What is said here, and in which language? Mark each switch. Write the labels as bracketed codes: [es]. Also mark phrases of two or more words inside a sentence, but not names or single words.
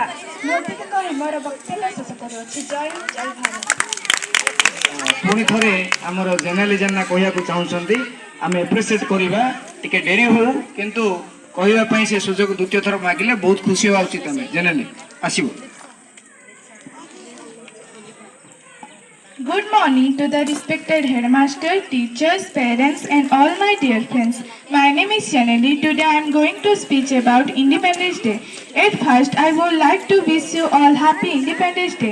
[or] ମୁଁ ଏତିକି କହି ମୋର ବକ୍ତବ୍ୟ ଶେଷ କରୁଅଛି। ଜୟ ହିନ୍ଦ, ଜୟ ଭାରତ। ପୁଣି ଥରେ ଆମର ଜେନାଲି ଜେନା କହିବାକୁ ଚାହୁଁଛନ୍ତି, ଆମେ ଏପ୍ରିସିଏଟ୍ କରିବା। ଟିକେ ଡେରି ହଉ କିନ୍ତୁ କହିବା ପାଇଁ ସେ ସୁଯୋଗ ଦ୍ୱିତୀୟ ଥର ମାଗିଲେ ବହୁତ ଖୁସି ହେବା ଉଚିତ। ଆମେ ଜେନାଲି ଆସିବ। [en] Good morning to the respected headmaster, teachers, parents and all my dear friends. My name is Chaneli. Today I am going to speak about Independence Day. At first, I would like to wish you all happy Independence Day.